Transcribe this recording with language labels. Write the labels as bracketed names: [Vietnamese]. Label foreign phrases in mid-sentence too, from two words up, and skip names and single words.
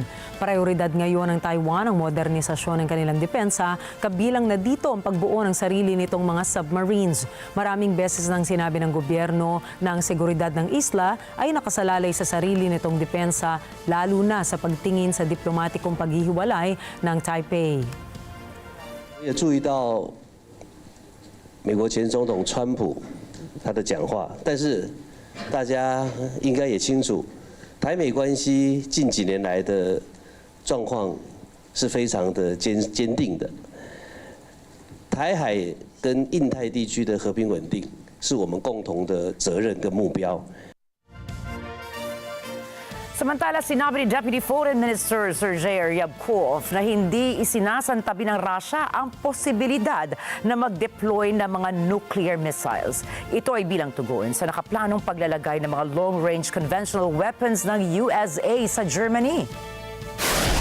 [Filipino] Prioridad ngayon ng Taiwan ang modernisasyon ng kanilang depensa, kabilang na dito ang pagbuo ng sarili nitong mga submarines. Maraming beses nang sinabi ng gobyerno na ang seguridad ng isla ay nakasalalay sa sarili nitong depensa, lalo na sa pagtingin sa diplomatikong paghihiwalay ng Taipei. [Chinese] 也注意到美国前总统川普他的讲话，但是大家应该也清楚。台美关系近几年来的状况是非常的坚定的。台海跟印太地区的和平稳定是我们共同的责任跟目标。 [Filipino] Samantala, sinabi ni [English] Deputy Foreign Minister [Filipino] Sergei Ryabkov na hindi isinasantabi ng Russia ang posibilidad na mag-deploy ng mga [English] nuclear missiles. [Filipino] Ito ay bilang tugon sa nakaplanong paglalagay ng mga [English] long-range conventional weapons [Filipino] ng USA sa Germany.